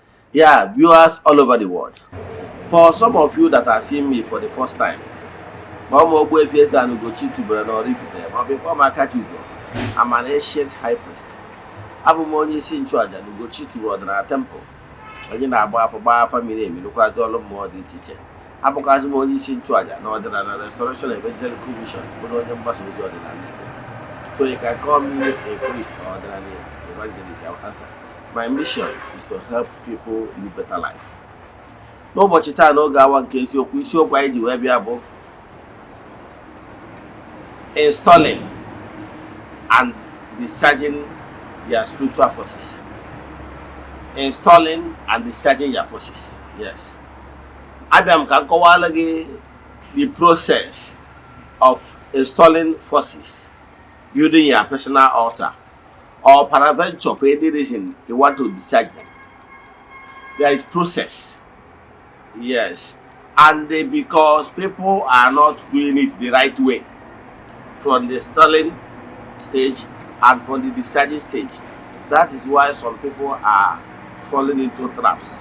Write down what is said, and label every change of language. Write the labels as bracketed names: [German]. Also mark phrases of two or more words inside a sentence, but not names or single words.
[English] Yeah, viewers all over the world. For some of you that are seeing me for the first time, [Igbo] Ogbuefi Ezeana ugochitubelu na Oraifite ma become Akachugo. [English] I'm an ancient high priest. [Igbo] Abụ m onye isi nchụaja na ugochitubelu ọdịnala temple. Onye na-agba afọ gbaa afa miri emi lụkwazị ọrụ mmụọ dị iche iche. Abụkwazị m onye isi nchụaja na ọdịnala Restoration Evangelical Mission bụrụ onye mgbasa ozi ọdịnala Igbo. [English] So you can call me a priest or ordinary evangelist. I'll answer. My mission is to help people live better life. [Igbo] N'ụbọchị taa n'oge awa nke isiokwu anyị ji wee bịa bụ [English] installing and discharging their spiritual forces. Installing and discharging your forces. Yes. [Igbo] Abịa m ka m kọwara gị [English] the process of installing forces, building your personal altar, or peradventure for any reason you want to discharge them. There is process. Yes. And because people are not doing it the right way from the installing stage and from the discharging stage, that is why some people are falling into traps.